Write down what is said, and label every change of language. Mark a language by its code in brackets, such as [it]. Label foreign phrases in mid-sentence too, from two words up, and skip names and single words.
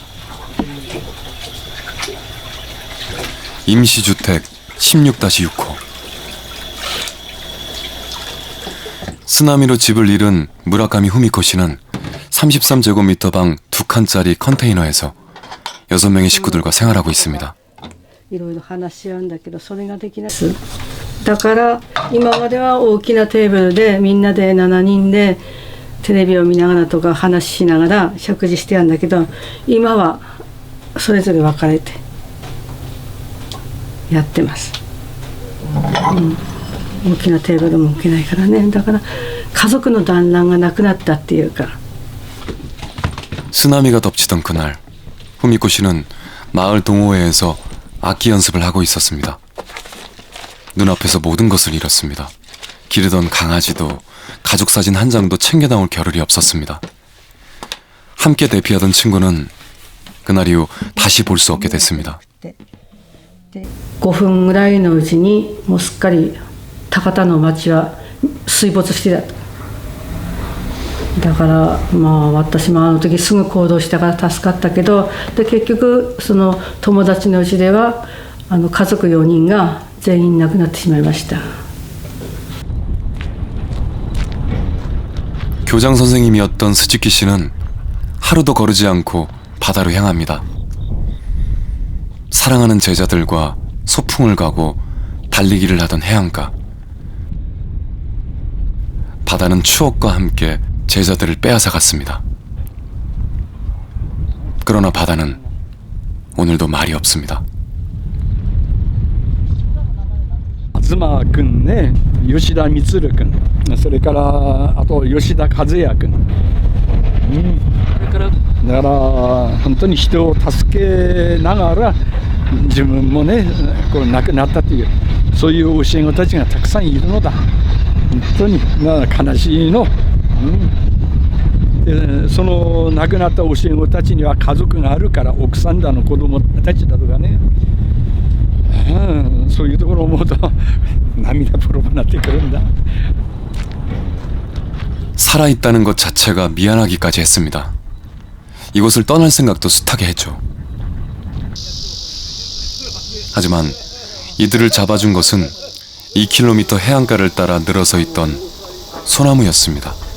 [ko] 임시주택 16-6호. 쓰나미로 집을 잃은 무라카미 후미코 씨는 33제곱미터 방 2칸짜리 컨테이너에서 6명의 식구들과 생활하고 있습니다. [ja] いろいろ話し合うんだけどそれができない。だから今までは大きなテーブルでみんなで7人でテレビを見ながらとか話しながら食事してやんだけど、今はそれぞれ分かれてやってます。大きなテーブルも置けないからね。だから家族の団らんがなくなったっていうか。 [ko] 쓰나미가 덮치던 그날, 후미코 씨는 마을 동호회에서 악기 연습을 하고 있었습니다. 눈앞에서 모든 것을 잃었습니다. 기르던 강아지도, 가족 사진 한 장도 챙겨 나올 겨를이 없었습니다. 함께 대피하던 친구는 그날 이후 다시 볼 수 없게 됐습니다. [ja] 5 分ぐらいのうちにもうすっかり高田の町は水没してた。だからまあ私もあの時すぐ行動したから助かったけど、で結局その友達のうちでは家族4人が全員亡くなってしまいました。 [ko] 교장 선생님이었던 스즈키 씨는 하루도 거르지 않고 바다로 향합니다. 사랑하는 제자들과 소풍을 가고 달리기를 하던 해안가. 바다는 추억과 함께 제자들을 빼앗아 갔습니다. 그러나 바다는 오늘도 말이 없습니다. [ja] 東君ね、吉田充君、それからあと吉田和也君、だから本当に人を助けながら自分もねこう亡くなったというそういう教え子たちがたくさんいるのだ。本当に悲しいの。でその亡くなった教え子たちには家族があるから奥さんだの子供たちだとかね、そういうところを思うと涙ポロポロなってくるんだ。 [ko] 살아있다는 것 자체가 미안하기까지 했습니다. 이곳을 떠날 생각도 숱하게 했죠. 하지만 이들을 잡아준 것은 2km 해안가를 따라 늘어서 있던 소나무였습니다.